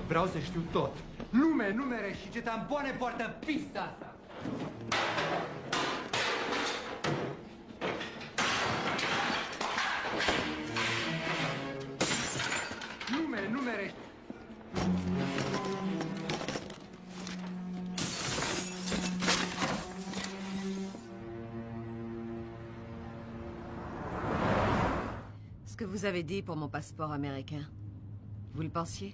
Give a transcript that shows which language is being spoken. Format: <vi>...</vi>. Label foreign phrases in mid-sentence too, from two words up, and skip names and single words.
<ro>Vreau să știu tot. Nume, numere și ce tampoane poartă în pista asta. Nume, numere...</ro> <fr>Ce que vous avez dit pour mon passeport américain, vous le pensiez?</fr>